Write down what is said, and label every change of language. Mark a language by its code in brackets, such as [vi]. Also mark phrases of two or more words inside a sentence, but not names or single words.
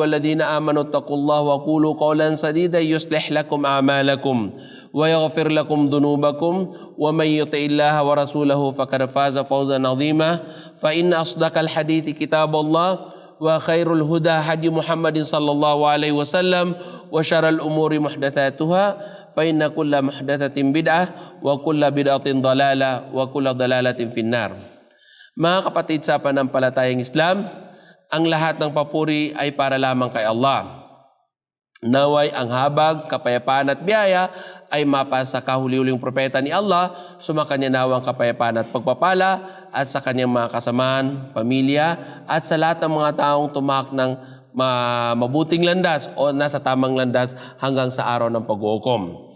[ar] الذين آمنوا اتقوا الله وقولوا قولا سديدا يصلح لكم أعمالكم ويغفر لكم ذنوبكم ومن يطع الله ورسوله فقد فاز فوزا عظيما فإن أصدق الحديث كتاب الله وخير الهدى هدي محمد صلى الله عليه وسلم وشر الأمور محدثاتها فإن كل محدثة بدعة وكل بدعة ضلالة وكل ضلالة في النار. [tl] Mga kapatid sa panampalatayang Islam, ang lahat ng papuri ay para lamang kay Allah. Naway ang habag, kapayapaan at biyaya ay mapasa sa kahuli-huling propeta ni Allah, sumakanya nawang kapayapaan at pagpapala at sa kanyang mga kasamaan, pamilya at sa lahat ng mga taong tumak ng mabuting landas o nasa tamang landas hanggang sa araw ng pag-uukom.